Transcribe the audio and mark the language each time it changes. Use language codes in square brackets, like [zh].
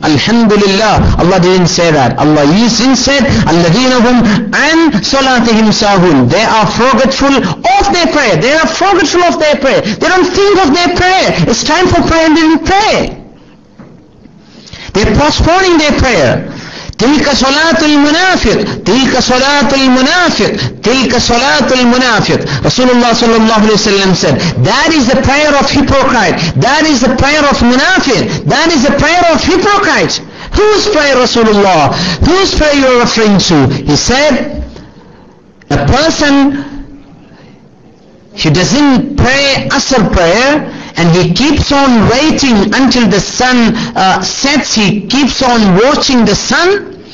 [en] Alhamdulillah, Allah didn't say that. Allah said, [ar] Alladheena hum an salatihim sahun. [en] They are forgetful of their prayer. They are forgetful of their prayer. They don't think of their prayer. It's time for prayer and they don't pray. They're postponing their prayer. [ar] تلك صلاة المنافق تلك صلاة المنافق تلك صلاة المنافق. [en] Rasulullah sallallahu alayhi wa sallam said, that is the prayer of hypocrite, that is the prayer of munafiq, that is the prayer of hypocrite. Whose prayer, Rasulullah? Whose prayer you are referring to? He said, a person who doesn't pray Asr prayer and he keeps on waiting until the sun sets, he keeps on watching the sun.